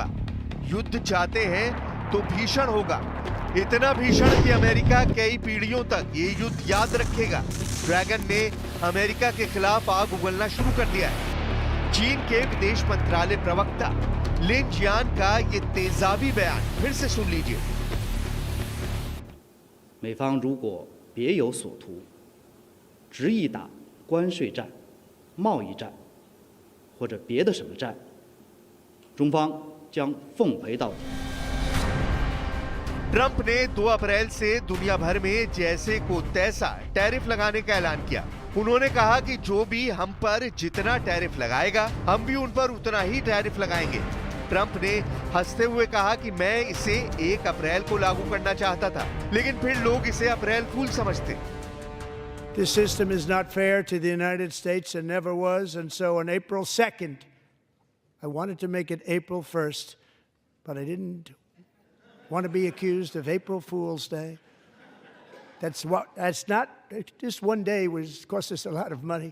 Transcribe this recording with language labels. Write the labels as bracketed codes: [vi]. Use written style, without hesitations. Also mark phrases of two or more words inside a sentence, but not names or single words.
[hi] युद्ध चाहते हैं तो भीषण होगा, इतना भीषण कि अमेरिका कई पीढ़ियों तक ये युद्ध याद रखेगा। ड्रैगन ने अमेरिका के खिलाफ आग उगलना शुरू कर दिया है। चीन के विदेश मंत्रालय प्रवक्ता लिन जियान का ये तेजाबी बयान फिर से सुन लीजिए। [zh] 美方如果别有所图，执意打关税战、贸易战或者别的什么战，中方将奉陪到底。 [hi] ट्रंप ने 2 अप्रैल से दुनिया भर में जैसे को तैसा टैरिफ लगाने का ऐलान किया। उन्होंने कहा कि जो भी हम पर जितना टैरिफ लगाएगा, हम भी उन पर उतना ही टैरिफ लगाएंगे। ट्रंप ने हंसते हुए कहा कि मैं इसे 1 अप्रैल को लागू करना चाहता था, लेकिन फिर लोग इसे [en] April Fool [hi] समझते। [en] This system is not fair to the United States and never was, and so on April 2nd, I wanted to make it April 1st, but I didn't want to be accused of April Fool's Day. That's not, just one day was cost us a lot of money.